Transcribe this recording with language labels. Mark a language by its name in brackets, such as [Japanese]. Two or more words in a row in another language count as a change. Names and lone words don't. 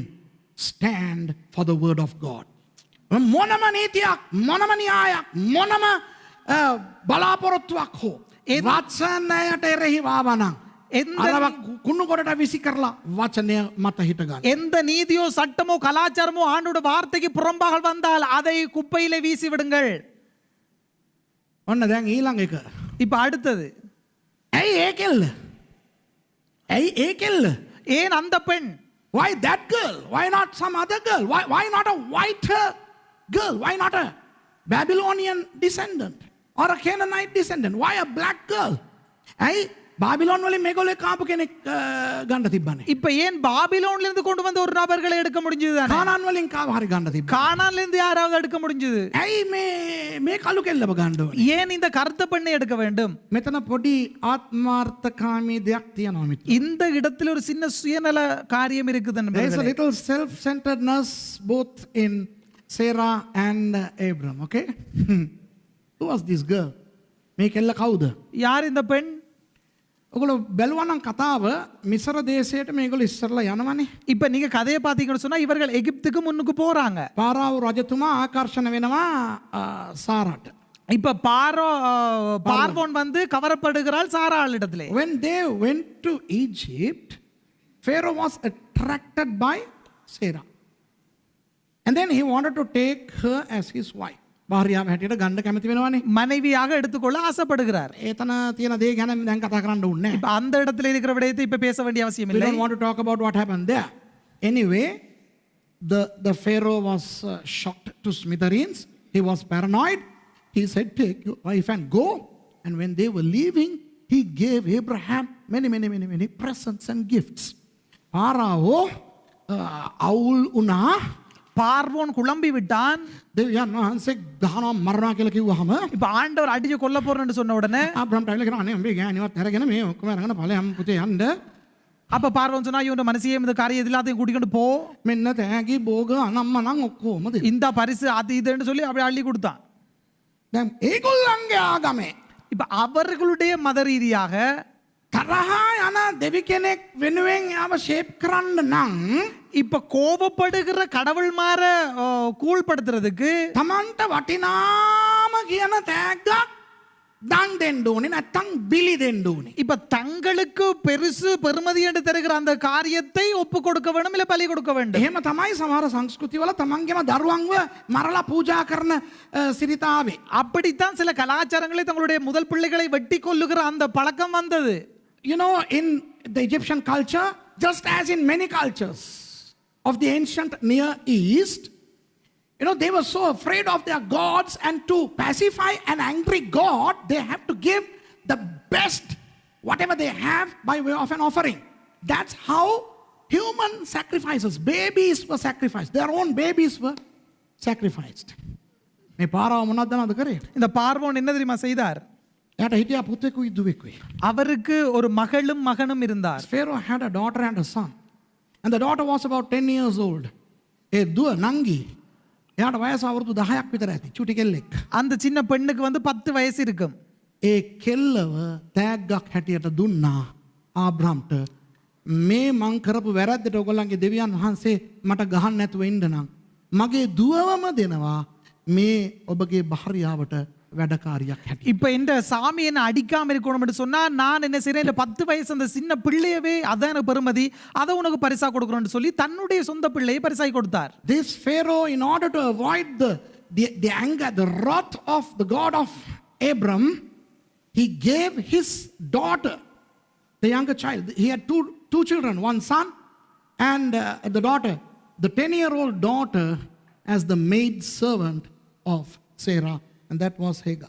[English] Stand for the word of God. [Sinhala] මොනම නීතියක් මොනම න්‍යායක් මොනම බලාපොරොත්තුවක් හෝ වචනයට එරෙහි ආවනම් අරව කුණු කොටට විසි කරලා වචනය මත හිට ගන්න. [Tamil] எந்த நீதியோ சட்டமோ கலாச்சாரமோ ஆண்டோட வார்த்தைக்கு புறம்பாக வந்தால் அதை குப்பையிலே வீசி விடுங்கள். [Sinhala] ඔන්න දැන් ඊළඟ එක. [Tamil] இப்ப அடுத்தது [Sinhala] ඇයි ඒ කෙල්ල? ඇයි ඒ කෙල්ල? [Tamil] ஏன் அந்த பெண்? [English] Why that girl? Why not some other girl? Why not a white girl? Why not a Babylonian descendant or a Canaanite descendant? Why a black girl? [Sinhala] ඇයි பாபிலோன் වලින් මේගොල්ලෝ කාපු කෙනෙක් ගන්න තිබ්බනේ. [Tamil] இப்ப ஏன் பாபிலோன்ல இருந்து கொண்டு வந்த ஒரு நபர்களை எடுக்க முடிஞ்சது தானே? [Sinhala] කානාන් වලින් කාව හරි ගන්න තිබ්බා. [Tamil] கானான்ல இருந்து யாராவது எடுக்க முடிஞ்சது? [Sinhala] ඇයි මේ කළු කෙල්ලව ගන්න ඕනේ? [Tamil] ஏன் இந்த கருத்த பெண்ணை எடுக்க வேண்டும்? [Sinhala] මෙතන පොඩි ආත්මාර්ථකාමී දෙයක් තියෙනවා මිත්‍ර. [Tamil] இந்த இடத்துல ஒரு சின்ன சுயநல காரியம் இருக்குது [English] There is a [Tamil] நண்பர்களே. [English] little self-centeredness both in Sarah and Abram, okay? Who was this girl? [Sinhala] මේ කෙල්ල කවුද? [Tamil] யார் இந்த பெண்? [Sinhala] ඔගොල්ලෝ බැලුවනම් කතාව මිසර දේශයට මේගොල්ලෝ ඉස්සරලා යනවනේ. [Tamil] இப்ப நீங்க கதையை பாத்தீங்கன்னு சொன்னா இவர்கள் எகிப்துக்கு முன்னுக்கு போறாங்க. [Sinhala] පාරාව රජතුමා ආකර්ෂණ වෙනවා සාරාට. [Tamil] இப்ப பார்வோன் வந்து கவரப்படுகிறாள் சாராள் இடத்திலே. [English] When they went to Egypt, Pharaoh was attracted by Sarah. And then he wanted to take her as his wife. [Sinhala] භාර්යාව හැටියට ගන්න කැමති වෙනවනේ. [Tamil] மனைவியாக எடுத்துக்கொள்ள ஆசைப்படுகிறார். [Sinhala] ඒතන තියෙන දේ ගැන දැන් කතා කරන්න ඕනේ [Tamil] இப்ப அந்த இடத்துல இருக்கிற விடயத்தை இப்ப பேச வேண்டிய அவசியம் [English] We [Tamil] இல்லை. [English] don't want to talk about what happened there. Anyway, the Pharaoh was shocked to smithereens. He was paranoid. He said, take your wife and go. And when they were leaving, he gave Abraham many presents and gifts. [Sinhala] Pharaoh අවුල් වුණා. [Tamil] பார்வோன் குழம்பி விட்டான். [Sinhala] දෙවියන් වහන්සේ ගහනවා මරනවා කියලා කිව්වහම [Tamil] இப்ப ஆண்டவர் அடிச்சு கொல்ல போறேன்னு சொன்ன உடனே [Sinhala] ආබ්‍රහම් ටයිල කරා අනේ උඹේ ගෑණිවත් අරගෙන මේ ඔක්කොම අරගෙන ඵලයන් පුතේ යන්න [Tamil] அப்ப பார்வோன் சொன்னா இவன் மனசியே இந்த காரியம் எல்லாத்தையும் கூட்டிக்கிட்டு போ. [Sinhala] මෙන්න තෑගි භෝග අනම්මනම් ඔක්කොම දෙන්න. [Tamil] இந்த பரிசு அது இதுன்னு சொல்லி அப்படியே அள்ளி கொடுத்தான். [Sinhala] දැන් ඒගොල්ලන්ගේ ආගමේ [Tamil] இப்ப அவர்களுடைய மத ரீதியாக [Sinhala] තරහා යන දෙවි කෙනෙක් වෙනුවෙන් යාව ෂේප් කරන්න නම් [Tamil] இப்ப கோபப்படுகிற கடவுள் மாற கூழ்படுத்துறதுக்கு [Sinhala] තමන්ට වටිනාම කියන තෑග්ගක් දන් දෙන්න ඕනේ නැත්තම් බිලි දෙන්න ඕනේ. [Tamil] இப்ப தங்களுக்கு பெருசு பெருமதி என்று தருகிற அந்த காரியத்தை ஒப்பு கொடுக்க வேண்டும் இல்ல பலி கொடுக்க வேண்டும். [Sinhala] එහෙම තමයි සමහර සංස්කෘතිවල තමන්ගේම දරුවන්ව මරලා පූජා කරන සිරිතාවේ. [Tamil] அப்படித்தான் சில கலாச்சாரங்களை தங்களுடைய முதல் பிள்ளைகளை வெட்டி கொல்லுகிற அந்த பழக்கம் வந்தது. [English] You know, in the Egyptian culture, just as in many cultures of the ancient Near East, you know, they were so afraid of their gods, and to pacify an angry god, they have to give the best, whatever they have, by way of an offering. That's how human sacrifices, babies were sacrificed. Their own babies were sacrificed. [Sinhala] මේ පාරාව මොනවද දන්නවද කරේ? [Tamil] இந்த பார்வோன் என்ன தெரியுமா செய்தார்? [Sinhala] එයාට හිටියා පුතෙකුයි දුවෙකුයි. [Tamil] அவருக்கு ஒரு மகளும் மகனும் இருந்தார். [English] Pharaoh had a daughter and a son. And the daughter was about 10 years old. [Sinhala] ඒ දුව නංගි. එයාට වයස අවුරුදු 10ක් විතර ඇති. චුටි කෙල්ලෙක්. [Tamil] அந்த சின்ன பெண்ணுக்கு வந்து 10 வயசு இருக்கும். [Sinhala] ඒ කෙල්ලව තෑග්ගක් හැටියට දුන්නා ආබ්‍රහම්ට. මේ මං කරපු වැරද්දට ඔයගොල්ලන්ගේ දෙවියන් වහන්සේ මට ගහන්න නැතුව ඉන්න නම් මගේ දුවවම දෙනවා මේ ඔබගේ භාර්යාවට වැඩකාරියක් හැටියට. [Tamil] இப்ப இந்த சாமி என்ன அடிக்காம இருக்கணும் என்று சொன்னா நான் என்ன செய்றேன், இந்த 10 வயசு அந்த சின்ன பிள்ளையவே அதான பெருமதி, அதை உனக்கு பரிசா கொடுக்கணும்னு சொல்லி தன்னுடைய சொந்த பிள்ளையை பரிசாய் கொடுத்தார். [English] This Pharaoh, in order to avoid the anger, the wrath of the God of Abram, he gave his daughter, the younger child. He had two children, one son and the daughter, the 10-year-old daughter, as the maid servant of Sarah, and that was Hagar.